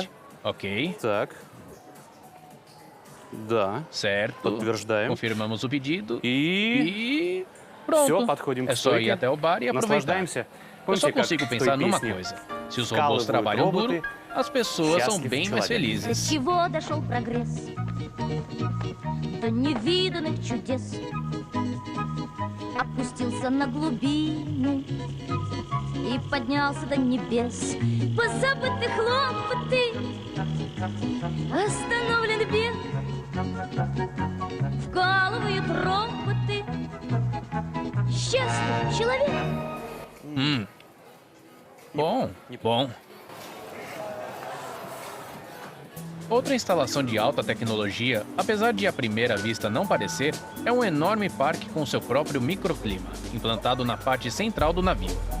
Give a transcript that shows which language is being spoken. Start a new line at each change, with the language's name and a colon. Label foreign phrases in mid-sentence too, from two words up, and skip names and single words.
Portuguese: Ok. Certo. Confirmamos o pedido. E pronto. É só ir até o bar e aproveitar. Eu só consigo pensar numa coisa. Se os robôs trabalham duro, as pessoas são bem mais felizes.
Russian: Чего дошел прогресс? До невиданных чудес. Опустился на глубины и поднялся до небес. Позабыты хлопоты, остановлен бег. Вкалывают роботы. Счастлив человек.
Portuguese: Bom. Outra instalação de alta tecnologia, apesar de à primeira vista não parecer, é um enorme parque com seu próprio microclima, implantado na parte central do navio.